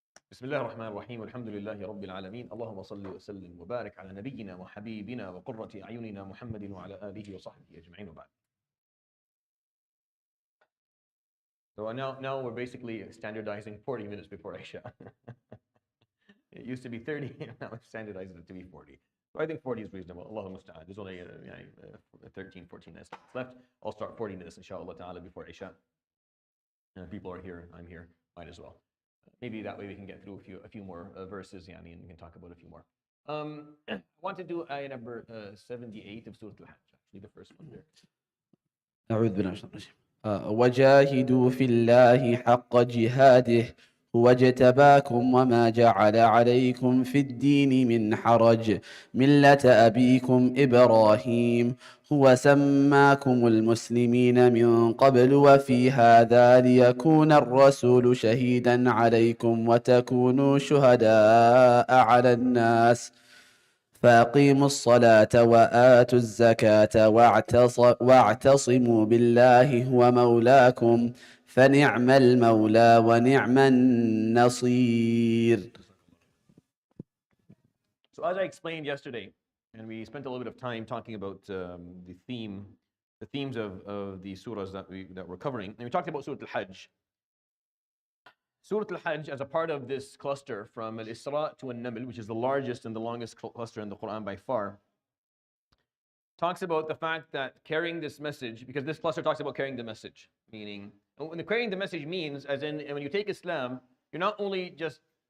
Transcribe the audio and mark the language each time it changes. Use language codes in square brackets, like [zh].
[ar] بسم الله الرحمن الرحيم والحمد لله رب العالمين اللهم صل وسلم وبارك على نبينا وحبيبنا وقرة أعيننا محمد وعلى آله وصحبه أجمعين وبعد. [en] So now we're basically standardizing 40 minutes before Isha. It used to be 30, now we've standardized it to be 40. So I think 40 is reasonable. [ar] Allahumma musta'an. [en] There's only 13, 14 minutes left. I'll start 40 minutes inshallah ta'ala before Isha. People are here, I'm here, might as well. Maybe that way we can get through a few more verses, and we can talk about a few more. I want to do ayah number 78 of Surah Al-Hajj, actually the first one there. [ar] أعوذ بالله من الشيطان الرجيم. وجاهدوا في الله حق جهاده هو اجتباكم وما جعل عليكم في الدين من حرج ملة أبيكم إبراهيم هو سماكم المسلمين من قبل وفي هذا ليكون الرسول شهيدا عليكم وتكونوا شهداء على الناس فأقيموا الصلاة وآتوا الزكاة واعتصموا بالله هو مولاكم فنعم المولى ونعم النصير. [en] So as I explained yesterday, and we spent a little bit of time talking about the themes of the surahs that we're covering, and we talked about Surah Al-Hajj. Surah Al-Hajj, as a part of this cluster from Al-Isra to An-Naml, which is the largest and the longest cluster in the Quran by far, talks about the fact that carrying this message, because this cluster talks about carrying the message, meaning, when the carrying the message means, as in when you take Islam, you're not only just